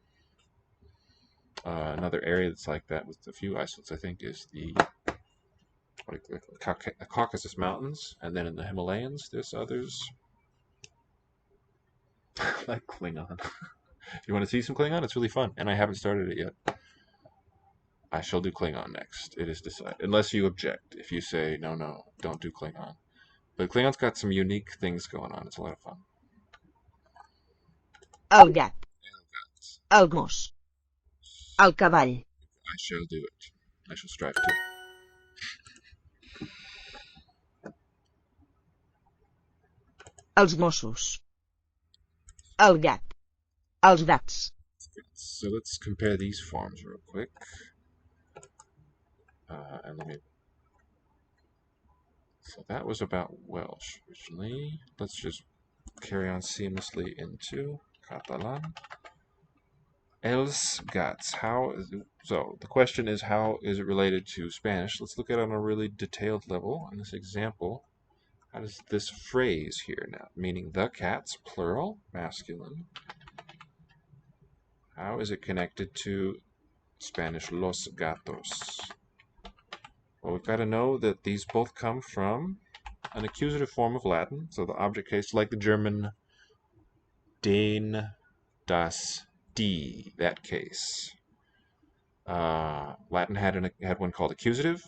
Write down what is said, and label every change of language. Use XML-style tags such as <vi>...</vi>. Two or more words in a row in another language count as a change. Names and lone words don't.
<en>Another area that's like that with a few isolates, I think, is the Caucasus Mountains, and then in the Himalayas, there's others like Klingon. If you want to see some Klingon, it's really fun, and I haven't started it yet. I shall do Klingon next. It is decided. Unless you object. If you say, no, don't do Klingon. But Klingon's got some unique things going on. It's a lot of fun.</en> <ca>El gat. El gos. El cavall.</ca> <en>I shall do it. I shall strive to.</en> <ca>Els Mossos. El gat. Els gats.</ca> <en>So let's compare these forms real quick. So that was about Welsh originally. Let's just carry on seamlessly into Catalan.</en> <ca>Els gats.</ca> <en>So the question is, how is it related to Spanish? Let's look at it on a really detailed level. In this example, how does this phrase here now, meaning the cats, plural, masculine, how is it connected to Spanish</en> <es>los gatos?</es> <en>Well, we've got to know that these both come from an accusative form of Latin. So the object case, like the German</en> <de>den, das, die,</de> <en>that case. Latin had one called accusative.</en>